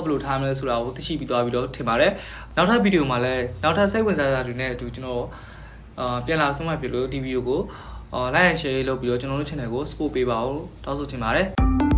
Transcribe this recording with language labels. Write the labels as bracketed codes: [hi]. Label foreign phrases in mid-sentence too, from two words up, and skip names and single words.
[my] ယ်လိုထားမလဲဆိုတာကိုသိရှိပြီးသွားပြီးတော့ထင်ပါတယ်နောက်ထပ်ဗီဒီယိုမှာလည်းနောက်ထပ်စိတ်ဝင်စားစရာတွေနဲ့အတူကျွန်တော်ပြန်လာခွင့်မပြုလို့ဒီဗီဒီယိုကို [en] like and share [my] လုပ်ပြီးတော့ကျွန်တော်တို့ channel ကို support ပေးပါဦးတောင်းဆိုချင်ပါတယ်